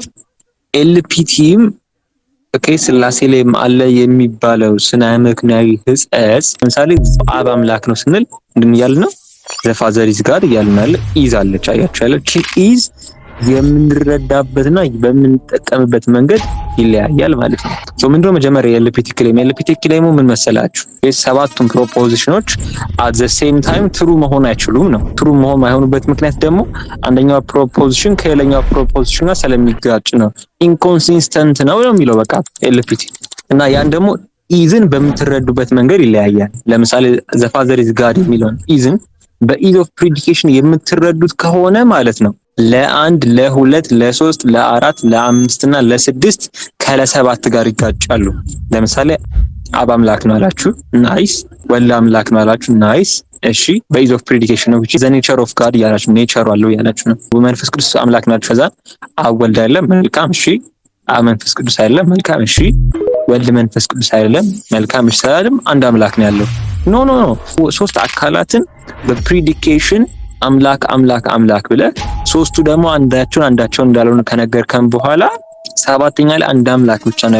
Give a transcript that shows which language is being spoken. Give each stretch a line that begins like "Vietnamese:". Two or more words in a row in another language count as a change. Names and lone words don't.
Amharic: ኤልፒቲም ስላሴ ላይ አለ የሚባለው ስነ ምክንያዊ ሕጸጽ ለምሳሌ አብ አምላክ ነው ስንል ምንድን እያልን ነው?
English: the father is God
Amharic: እያልን አለ። ኢዝ አለች፣ አያችሁ ያለ ኢዝ የምንረዳበትና በምንጠቀምበት መንገድ ይለያያል ማለት ነው። ምንድነው መጀመሪያ የኤልፒቲ ክሌሙ ምን መሰላችሁ? ሰባቱም ፕሮፖዚሽኖች
English: at the same time
Amharic: ትሩ መሆን አይችሉም ነው። ትሩ መሆን ማይሆኑበት ምክንያት ደግሞ አንደኛው ፕሮፖዚሽን ከሌላኛው ፕሮፖዚሽን ጋር ስለሚጋጭ ነው። ኢንኮንሲስተንት ነው የሚለው በቃ ኤልፒቲ እና ያን ደግሞ ኢዝን በምትረዱበት መንገድ ይለያያል። ለምሳሌ
English: the father is God
Amharic: የሚለውን ኢዝን
English: in is of predication
Amharic: የምትረዱት ከሆነ ማለት ነው ለአንድ ለሁለት ለሶስት ለአራት ለአምስት እና ለስድስት ከለሰባት ጋር ይጋጫሉ። ለምሳሌ አብ አምላክ ነው አላችሁ፣ ናይስ። ወልድ አምላክ ነው አላችሁ፣ ናይስ። እሺ
English: in is of predication
Amharic: ነው
English: which is the nature of God
Amharic: ያላችሁ ኔቸሩ አለው ያላችሁ ነው። መንፈስ ቅዱስ አምላክ ናችሁ፣ ከዛ አብ ወልድ አይደለም፣ መልካም። እሺ አብ መንፈስ ቅዱስ አይደለም፣ መልካም። እሺ ወልድ መንፈስ ቅዱስ አይደለም፣ መልካም። እሺ ሰላም አንድ አምላክ ነው ያለው። ኖ ሶስት አካላትን በፕሪዲኬሽን አምላክ አምላክ አምላክ ብለ ሶስቱ ደግሞ አንዳቸውን እንዳልሆነ ከነገርከን በኋላ ሰባተኛ ላይ አንድ አምላክ ብቻ ነው